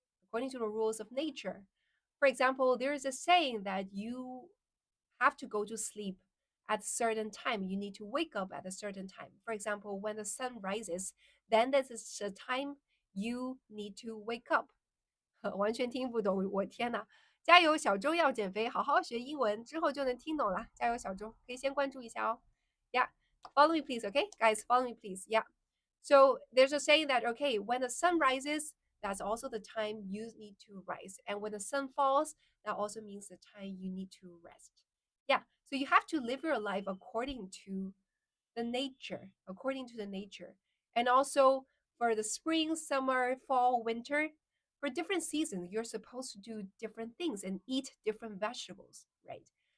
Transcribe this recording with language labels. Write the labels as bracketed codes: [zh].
[en] According to the rules of nature. For example, there is a saying that you have to go to sleep at a certain time. You need to wake up at a certain time. For example, when the sun rises, then this is the time you need to wake up. [zh] 完全听不懂，我天呐！加油，小周要减肥，好好学英文，之后就能听懂了。加油，小周，可以先关注一下哦。 [en] Yeah, follow me, please. Okay, guys, follow me, please. Yeah. So there's a saying that okay, when the sun rises, that's also the time you need to rise, and when the sun falls, that also means the time you need to rest. Yeah. So you have to live your life according to the nature, according to the nature, and also for the spring, summer, fall, winter, for different seasons, you're supposed to do different things and eat different vegetables, right?